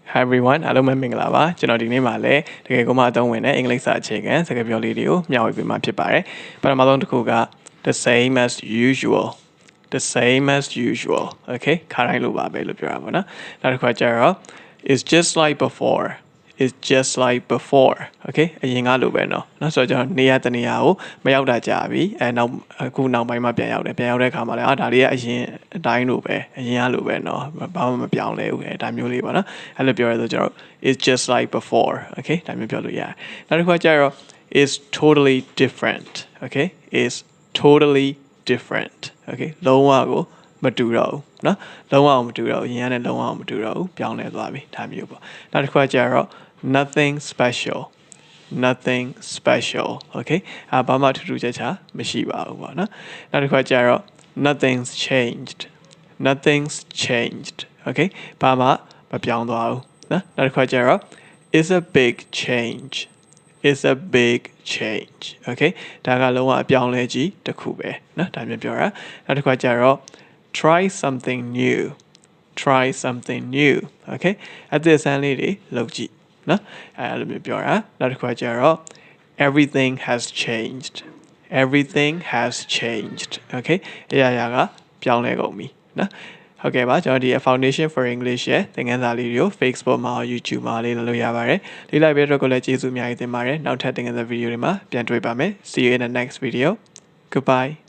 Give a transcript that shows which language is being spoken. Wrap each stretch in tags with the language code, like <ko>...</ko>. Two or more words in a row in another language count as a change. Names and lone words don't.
<en>Hi everyone</en> <my>အားလုံးပဲမင်္ဂလာပါကျွန်တော်ဒီနေ့မှာလည်းတကယ်ကိုမှအသုံးဝင်တဲ့အင်္ဂလိပ်စာအခြေခံစကားပြောလေးတွေကိုမျှဝေပေးမှာဖြစ်ပါတယ်ပထမဆုံးတစ်ခုက</my> <en>the same as usual the same as usual okay</en> <my>ခါတိုင်းလိုပါပဲလို့ပြောတာပေါ့နော်နောက်တစ်ခါကျတော့</my> <en>it's just like before is just like before okay</en> <my>အရင်ကလိုပဲเนาะဆိုတော့ကျွန်တော်နေ ရာတနေရာကိုမရောက်တာကြာပြီအခုနောက်ပိုင်းမှာပြန်ရောက်တဲ့အခါမှာလည်းဒါလေးကအရင်အတိုင်းလိုပဲအရင်ကလိုပဲเนาะဘာမှမပြောင်းလဲဘူးဒါမျိုးလေးပေါ့နော်အဲ့လိုပြောရဆိုကျွန်တော်</my> <en>is just like before okay</en> <my>ဒါမျိုးပြောလို့ရတယ်နောက်တစ်ခါကျတော့</my> <en>is totally different okay is totally different okay</en> <my>လုံးဝကိုမတူတော့ဘူးเนาะလုံးဝမတူတော့ဘူးအရင်ကလည်းလုံးဝမတူတော့ဘူးပြောင်းလဲသွားပြီဒါမျိုးပေါ့နောက်တစ်ခါကျတော့ nothing</my> <en>special okay</en> <my>ဘာမှထူးထူးခြားခြားမရှိပါဘူးပေါ့နော်နောက်တစ်ခါကျတော့</my> <en>nothing's changed okay</en> <my>ဘာမှမပြောင်းသွားဘူးနော်နောက်တစ်ခါကျတော့</my> <en>is a big change okay</en> <my>ဒါကလုံးဝအပြောင်းလဲကြီးတစ်ခုပဲနော်ဒါမျိုးပြောတာနောက်တစ်ခါကျတော့</my> <en>try something new okay</en> <my>အသစ်စမ်းလေးတွေလုပ်ကြည့်နော်အဲ့လိုမျိုးပြောတာနောက်တစ်ခါကျတော့</my> <en>everything has changed okay</en> <my>အရာကပြောင်းလဲကုန်ပြီနော်ဟုတ်ကဲ့ပါကျွန်တော်ဒီ Foundation for English ရဲ့သင်ခန်းစာလေးတွေကို Facebook မှာ YouTube မှာလေးလုပ်လို့ရပါတယ်လေ့လာပေးတဲ့အတွက်ကိုလည်းကျေးဇူးအများကြီးတင်ပါတယ်နောက်ထပ်သင်ခန်းစာဗီဒီယိုတွေမှာပြန်တွေ့ပါမယ်</my> <en>See you in the next video goodbye</en>